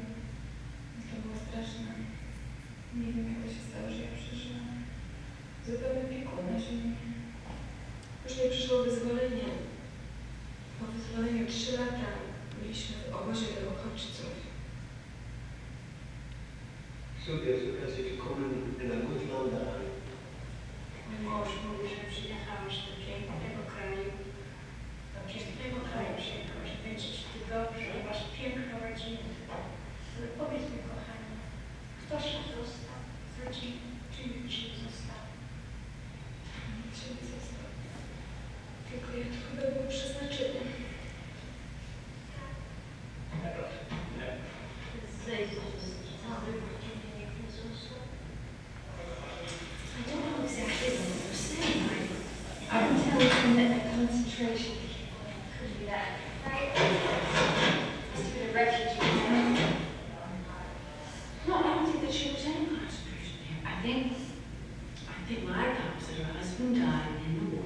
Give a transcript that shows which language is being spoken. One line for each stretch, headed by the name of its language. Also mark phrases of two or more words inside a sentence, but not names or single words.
Polish: To było straszne. Nie wiem, jak to się stało, że ja przeżyłam. Zupełnie piekło na ziemi. Później przyszło wyzwolenie. Po wyzwoleniu 3 lata byliśmy w obozie dla uchodźców.
German: Super, Sie gekommen in ein gutes Land an.
Polish: Mój mąż mówi, że przyjechałeś do pięknego kraju. Do pięknego kraju przyjechałeś. Będzie ci tu dobrze, masz piękną rodzinę. Ale powiedz mi, kochanie, kto się został z rodziny? Czy nikt się nie został? Nikt się nie został. Tylko ja tu chyba był przeznaczony. Zejdź z całej rodziny, nikt nie został.
English: I don't know exactly what you're saying. I'm telling him that the concentration Could be that. Right? Must have been a refugee camp. No, I don't think that she was in a concentration camp. I think what I got was that her husband died in the war.